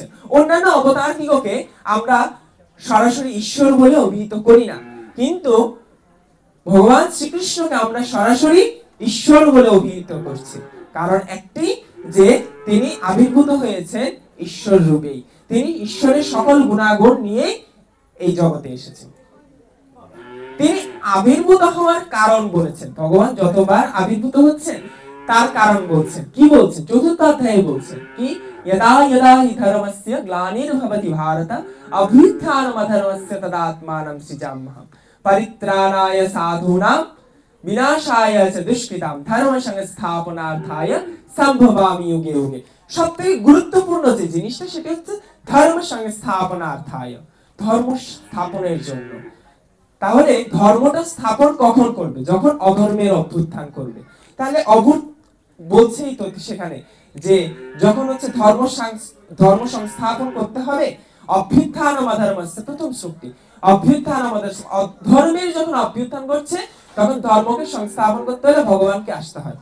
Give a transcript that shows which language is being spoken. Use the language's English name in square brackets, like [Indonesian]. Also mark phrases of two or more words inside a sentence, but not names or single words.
[Bangla] অন্যান্য অবতারদিগকে আমরা সরাসরি ঈশ্বর বলে অভিহিত করি না, কিন্তু ভগবান শ্রীকৃষ্ণকে আমরা সরাসরি ঈশ্বর বলে অভিহিত করছি, কারণ একটি যে তিনি আবির্ভূত হয়েছেন ঈশ্বর রূপেই, তিনি ঈশ্বরের সকল গুণাগুণ নিয়ে এই জগতে এসেছেন। তিনি আবির্ভূত হওয়ার কারণ বলেছেন, ভগবান যতবার আবির্ভূত হচ্ছেন তার কারণ বলছেন। কি বলছেন? চতুর্থ অধ্যায়ে বলছেন কি, [Sanskrit] यदा यदा हि धर्मस्य ग्लानिर्भवति भारत अभ्युत्थानमधर्मस्य तदात्मानं सृजाम्यहम् परित्राणाय साधूनां विनाशाय च दुष्कृतां धर्म संस्थापनार्थाय संभवामि युगे युगे। [Bangla] সবথেকে গুরুত্বপূর্ণ যে জিনিসটা সেটা হচ্ছে ধর্ম সংস্থাপনার্থায়, ধর্ম স্থাপনের জন্য। তাহলে ধর্মটা স্থাপন কখন করবে? যখন অধর্মের অভ্যুত্থান করবে। তাহলে বলছেই তো সেখানে যে যখন হচ্ছে ধর্ম সংস্থাপন করতে হবে, অভ্যুত্থান অধর্মস্য প্রথম শ্লোকটি, অভ্যুত্থান ধর্মের যখন অভ্যুত্থান করছে তখন ধর্মকে সংস্থাপন করতে হলে ভগবানকে আসতে হয়।